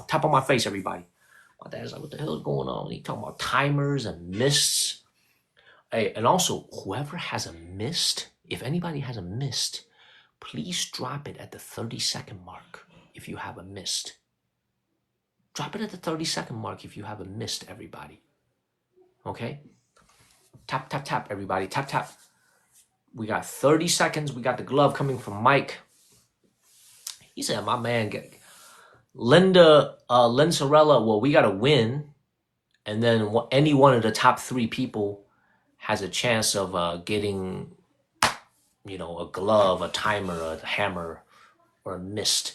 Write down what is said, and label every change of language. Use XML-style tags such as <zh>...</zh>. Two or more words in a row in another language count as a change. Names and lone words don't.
<en>Tap on my face, everybody. My dad's like, what the hell is going on? He talking about timers and mists. Hey, and also, whoever has a missed, if anybody has a missed, please drop it at the 30-second mark if you have a missed. Drop it at the 30-second mark if you have a missed, everybody. Okay? Tap, tap, tap, everybody. Tap, tap. We got 30 seconds. We got the glove coming from Mike. He said, my man, Linsarella, well, we got to win. And then any one of the top 3 people has a chance of getting, a glove, a timer, a hammer, or a mist.</en>